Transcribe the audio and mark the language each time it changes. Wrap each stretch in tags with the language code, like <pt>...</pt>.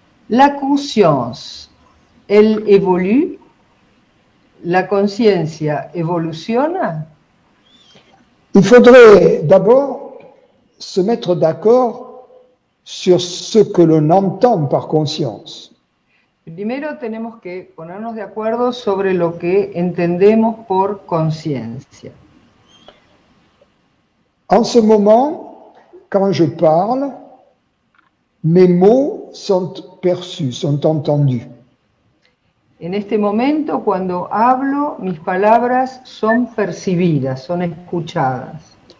<fr>La conscience, elle évolue?</fr> <es>La conciencia evoluciona?</es> <fr>Il faudrait d'abord se mettre d'accord sur ce que l'on entend par conscience.</fr> <es>Primero tenemos que ponernos de acuerdo sobre lo que entendemos por conciencia.</es> <fr>En ce moment, quand je parle, mes mots sont perçus, sont entendus.</fr> <es>En este momento, cuando hablo, mis palabras son percibidas, son escuchadas.</es>